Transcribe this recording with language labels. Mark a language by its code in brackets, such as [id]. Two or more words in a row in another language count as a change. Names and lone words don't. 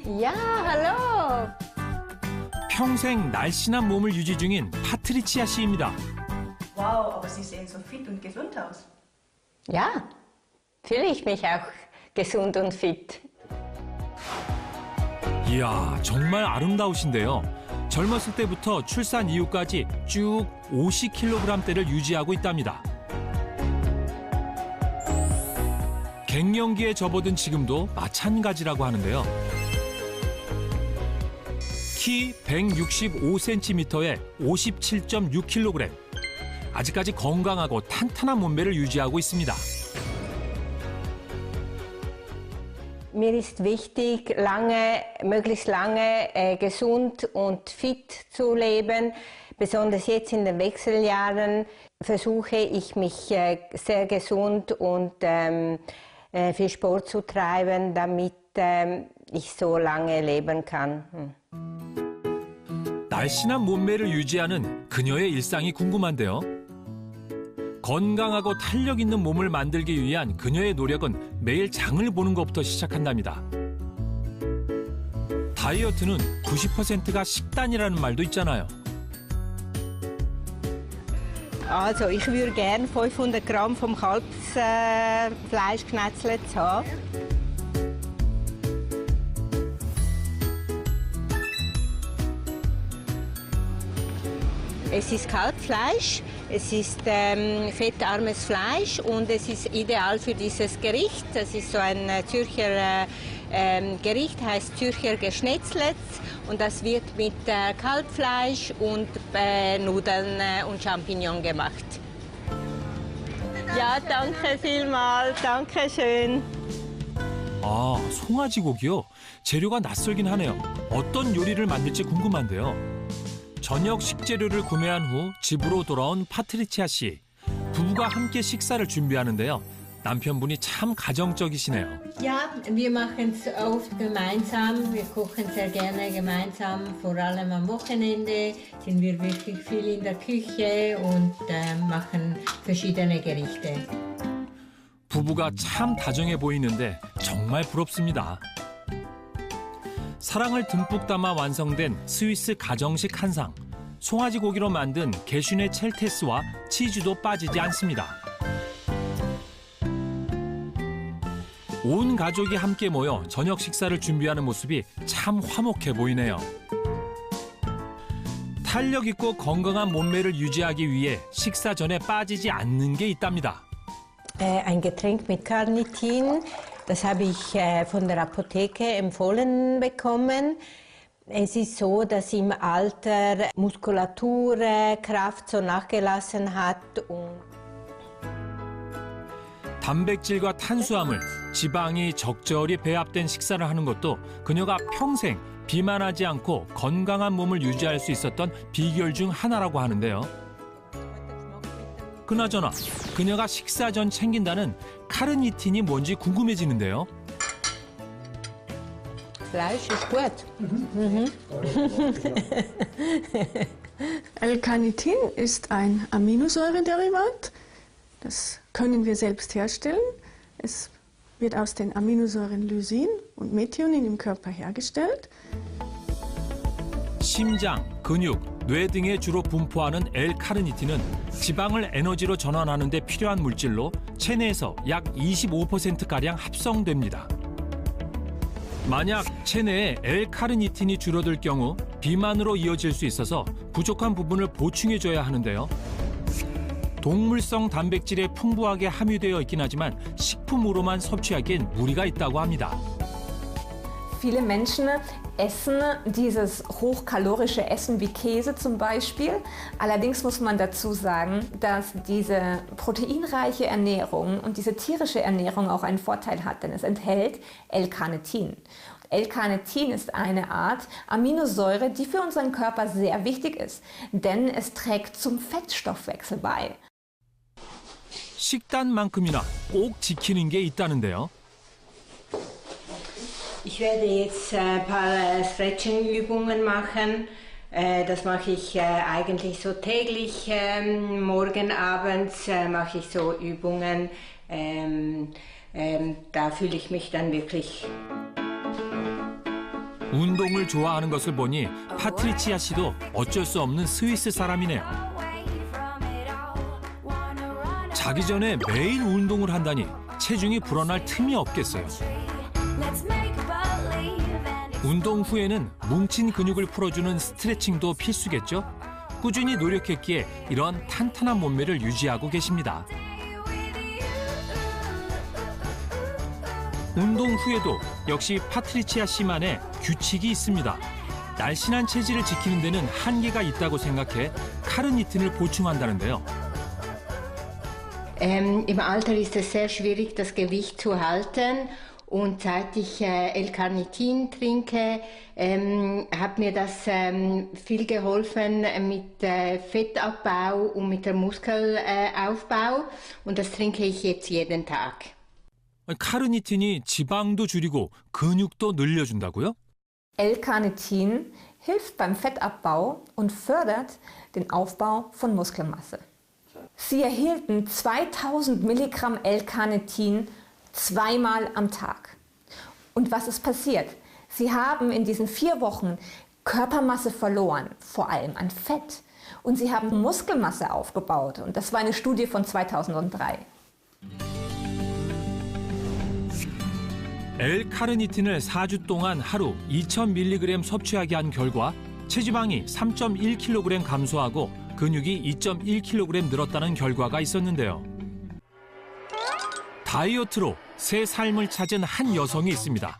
[de] Ja, hallo. [ko] 평생 날씬한 몸을 유지 중인 파트리치아 씨입니다. [de] Wow, aber Sie sehen so fit und gesund aus. Ja, fühle ich mich auch gesund und fit. [ko] 이야, 정말 아름다우신데요. 젊었을 때부터 출산 이후까지 쭉 50kg대를 유지하고 있답니다. 갱년기에 접어든 지금도 마찬가지라고 하는데요. 키 165cm에 57.6kg. 아직까지 건강하고 탄탄한 몸매를 유지하고 있습니다. [de] Mir ist wichtig, möglichst lange gesund und fit zu leben. Besonders jetzt in den Wechseljahren versuche ich mich sehr gesund und viel Sport zu treiben, damit ich so lange leben kann. [ko] 날씬한 몸매를 유지하는 그녀의 일상이 궁금한데요. 건강하고 탄력 있는 몸을 만들기 위한 그녀의 노력은 매일 장을 보는 것부터 시작한답니다. 다이어트는 90%가 식단이라는 말도 있잖아요. [de] Also, ich würde gern 500 Gramm vom Kalbsfleisch knetzelt haben. Es ist Kalbfleisch, es ist fettarmes Fleisch und es ist ideal für dieses Gericht. Das ist so ein Zürcher Gericht, heißt Zürcher Geschnetzlet und das wird mit Kalbfleisch und Nudeln und Champignon gemacht. Ja, danke vielmals, danke schön. [ko] 아, 송아지고기요? 재료가 낯설긴 하네요. 어떤 요리를 만들지 궁금한데요. 저녁 식재료를 구매한 후 집으로 돌아온 파트리치아 씨. 부부가 함께 식사를 준비하는데요. 남편분이 참 가정적이시네요. [de] Ja, wir machen es oft gemeinsam. Wir kochen sehr gerne gemeinsam. Vor allem am Wochenende sind wir wirklich viel in der Küche und machen verschiedene Gerichte. [ko] 부부가 참 다정해 보이는데 정말 부럽습니다. 사랑을 듬뿍 담아 완성된 스위스 가정식 한상. 송아지 고기로 만든 게슈네 첼테스와 치즈도 빠지지 않습니다. 온 가족이 함께 모여 저녁 식사를 준비하는 모습이 참 화목해 보이네요. 탄력 있고 건강한 몸매를 유지하기 위해 식사 전에 빠지지 않는 게 있답니다. [de] Ein Getränk mit Carnitin, das habe ich von der Apotheke empfohlen bekommen. Es ist so, dass im Alter Muskulatur, Kraft so nachgelassen hat. [ko] 단백질과 탄수화물, 지방이 적절히 배합된 식사를 하는 것도 그녀가 평생 비만하지 않고 건강한 몸을 유지할 수 있었던 비결 중 하나라고 하는데요. 그나저나 그녀가 식사 전 챙긴다는 카르니틴이 뭔지 궁금해지는데요. [de] Fleisch ist gut. L-Carnitin ist ein Aminosäurederivat. Das können wir selbst herstellen. Es wird aus den Aminosäuren Lysin und Methionin im Körper hergestellt. [ko] 심장, 근육, 뇌 등에 주로 분포하는 L-카르니틴은 지방을 에너지로 전환하는 데 필요한 물질로 체내에서 약 25%가량 합성됩니다. 만약 체내에 L-카르니틴이 줄어들 경우 비만으로 이어질 수 있어서 부족한 부분을 보충해줘야 하는데요. 동물성 단백질에 풍부하게 함유되어 있긴 하지만 식품으로만 섭취하기엔 무리가 있다고 합니다. [de] Viele Menschen essen dieses hochkalorische Essen wie Käse zum Beispiel. Allerdings muss man dazu sagen, dass diese proteinreiche Ernährung und diese tierische Ernährung auch einen Vorteil hat, denn es enthält L-Carnitin. L-Carnitin ist eine Art Aminosäure, die für unseren Körper sehr wichtig ist, denn es trägt zum Fettstoffwechsel bei. [ko] 식단만큼이나 꼭 지키는 게 있다는데요. [de] Ich werde jetzt ein paar Stretching-Übungen machen. Das mache ich eigentlich so täglich. Morgen, abends mache ich so Übungen. Da fühle ich mich dann wirklich [ko] 운동을 좋아하는 것을 보니 파트리치아 씨도 어쩔 수 없는 스위스 사람이네요. 자기 전에 매일 운동을 한다니 체중이 불어날 틈이 없겠어요. 운동 후에는 뭉친 근육을 풀어주는 스트레칭도 필수겠죠? 꾸준히 노력했기에 이런 탄탄한 몸매를 유지하고 계십니다. 운동 후에도 역시 파트리치아 씨만의 규칙이 있습니다. 날씬한 체질을 지키는 데는 한계가 있다고 생각해 카르니틴을 보충한다는데요. [de] Im Alter ist es sehr schwierig, das Gewicht zu halten. Und seit ich L-Carnitin trinke, hat mir das viel geholfen mit Fettabbau und mit dem Muskelaufbau. Und das trinke ich jetzt jeden Tag. [ko] 카르니틴이 지방도 줄이고 근육도 늘려준다고요? [de] L-Carnitin hilft beim Fettabbau und fördert den Aufbau von Muskelmasse. Sie erhielten 2000 Milligramm L-Carnitin zweimal am Tag. Und was ist passiert? Sie haben in diesen 4 Wochen Körpermasse verloren, vor allem an Fett. Und sie haben Muskelmasse aufgebaut. Und das war eine Studie von 2003. [ko] L-카르니틴을 4주 동안 하루 2000mg 섭취하게 한 결과 체지방이 3.1kg 감소하고 근육이 2.1kg 늘었다는 결과가 있었는데요. 다이어트로 새 삶을 찾은 한 여성이 있습니다.